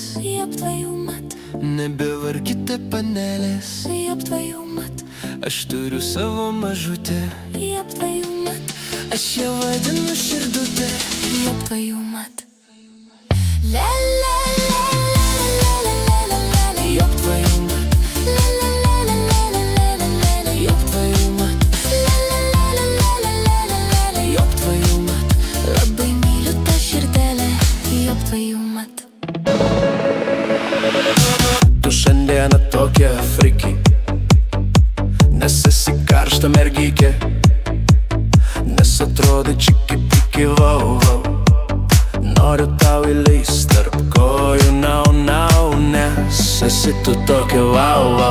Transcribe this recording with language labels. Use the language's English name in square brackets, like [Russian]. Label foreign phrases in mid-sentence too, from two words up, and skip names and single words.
[Russian] Ёб твою мать, [Lithuanian] nebevarkite panelės. [Russian] ёб твою мать, [Lithuanian] Aš turiu savo mažutę, [Russian] ёб твою мать, [Lithuanian] aš ją vadinu širdutė. [Russian] ёб твою мать. Ёб твою мать, ёб твою мать, ёб твою мать. [Lithuanian] Labai myliu tą širdelę, [Russian] ёб твою мать. [Lithuanian] Tu šiandieną tokia friki, nes esi karšta mergykė, nes atrodai čiki piki vau vau. Noriu tau įleist tarp kojų nau nau, nes esi tu tokia vau vau.